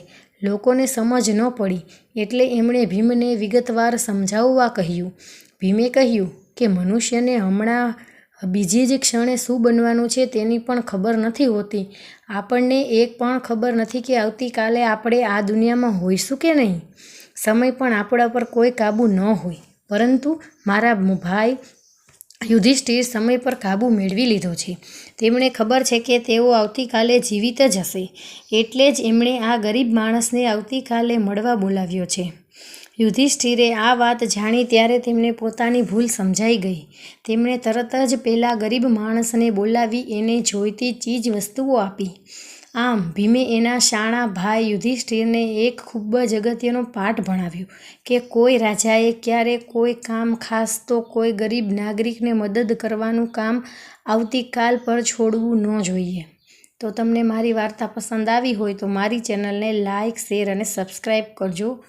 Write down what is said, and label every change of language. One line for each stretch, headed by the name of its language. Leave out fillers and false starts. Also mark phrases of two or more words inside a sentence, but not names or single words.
Gujarati: લોકોને સમજ ન પડી એટલે એમણે ભીમને વિગતવાર સમજાવવા કહ્યું। ભીમે કહ્યું કે મનુષ્યને હમણાં બીજી જ ક્ષણે શું બનવાનું છે તેની પણ ખબર નથી હોતી। આપણને એક પણ ખબર નથી કે આવતીકાલે આપણે આ દુનિયામાં હોઈશું કે નહીં। સમય પણ આપણા પર કોઈ કાબૂ ન હોય, પરંતુ મારા ભાઈ યુધિષ્ઠિર સમય પર કાબૂ મેળવી લીધો છે। તેમણે ખબર છે કે તેઓ આવતીકાલે જીવિત જ હશે, એટલે જ એમણે આ ગરીબ માણસને આવતીકાલે મળવા બોલાવ્યો છે। યુધિષ્ઠિરે આ વાત જાણી ત્યારે તેમને પોતાની ભૂલ સમજાઈ ગઈ। તેમણે તરત જ પેલા ગરીબ માણસને બોલાવી એને જોઈતી ચીજ વસ્તુઓ આપી। આમ ભીમે એના શાણા ભાઈ યુધિષ્ઠિરને એક ખૂબ જ અગત્યનો પાઠ ભણાવ્યો કે કોઈ રાજાએ ક્યારે કોઈ કામ, ખાસ તો કોઈ ગરીબ નાગરિકને મદદ કરવાનું કામ આવતીકાલ પર છોડવું ન જોઈએ। તો તમને મારી વાર્તા પસંદ આવી હોય તો મારી ચેનલને લાઇક, શેર અને સબ્સ્ક્રાઇબ કરજો।